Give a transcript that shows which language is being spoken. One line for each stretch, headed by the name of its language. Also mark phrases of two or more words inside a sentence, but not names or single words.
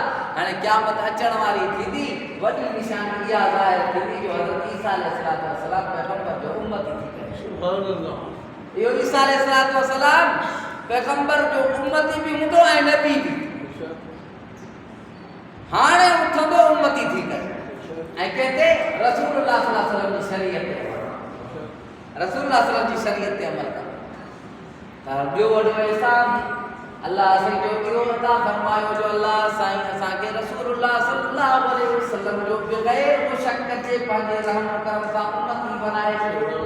Sindhi: हाणे क़यामत अचण वारी थींदी वॾी निशानी इहा ज़ाहिर थींदी जो हज़रत ईसा अलैहिस्सलाम पैगंबर जो उम्मती थी करे।
Arabic: سبحان الله.
Sindhi: इहो ईसा अलैहिस्सलाम पैगंबर जो उम्मती भी हूंदो ऐं नबी भी। हाणे उथंदो उम्मती थी करे ऐं कहते
Arabic: رسول الله صلى الله عليه وسلم
Sindhi: जी शरीयत ते
Arabic: رسول الله صلى الله عليه وسلم
Sindhi: जी शरीयत ते अमल कर। त ॿियो वॾो एहसान अल्लाह साईं जो इहो अता फरमायो जो अल्लाह साईं असांखे
Arabic: رسول الله صلى الله عليه وسلم
Sindhi: जो बग़ैर मुशक्क़त जे पंहिंजे रहम करम सां उम्मती बनाए छॾियो।